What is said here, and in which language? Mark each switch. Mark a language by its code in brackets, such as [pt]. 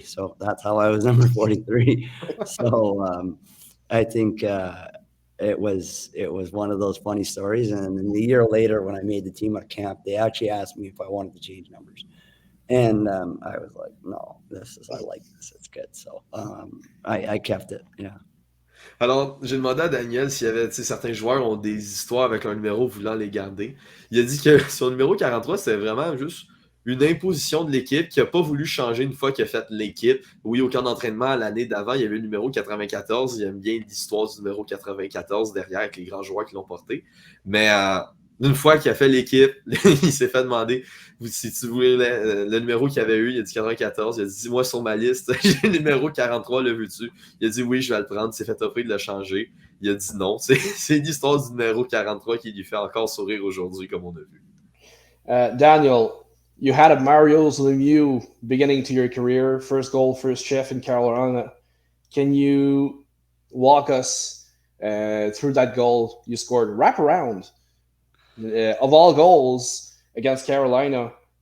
[en] So that's how I was number 43. So I think it was one of those funny stories. And then the year later, when I made the team at camp, they actually asked me if I wanted to change numbers. And I was like, no, I like this. It's good. So I kept it. Yeah. [fr] Alors, j'ai demandé à Daniel s'il y avait, certains joueurs ont des histoires avec leur numéro voulant les garder. Il a dit que son numéro 43, c'était vraiment juste une imposition de l'équipe qui n'a pas voulu changer une fois qu'il a fait l'équipe. Oui, au camp d'entraînement, l'année d'avant, il y avait le numéro 94. Il aime bien l'histoire du numéro 94 derrière avec les grands joueurs qui l'ont porté. Mais une fois qu'il a fait l'équipe, il s'est fait demander si tu voulais le numéro qu'il avait eu. Il a dit 94. Il a dit, dis-moi sur ma liste, j'ai le numéro 43, le veux-tu? Il a dit oui, je vais le prendre. Il s'est fait offrir de le changer. Il a dit non. C'est l'histoire du numéro 43 qui lui fait encore sourire aujourd'hui, comme on a vu. [en] Daniel, you had a Mario Lemieux beginning to your career, first goal, first chef in Carolina. Can you walk us through that goal you scored wraparound? Of all goals against Carolina.